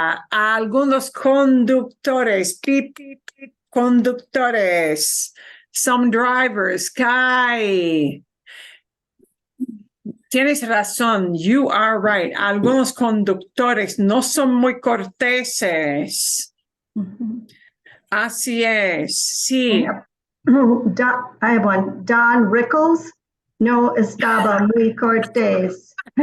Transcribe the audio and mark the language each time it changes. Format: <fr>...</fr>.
<es>Algunos conductores, conductores.</es> <en>Some drivers, Kai.</en> <es>Tienes razón,</es> <en>you are right.</en> <es>Algunos conductores no son muy corteses. Así es, sí.</es> <en>I have one.</en> <es>Don Rickles no estaba muy cortés.</es>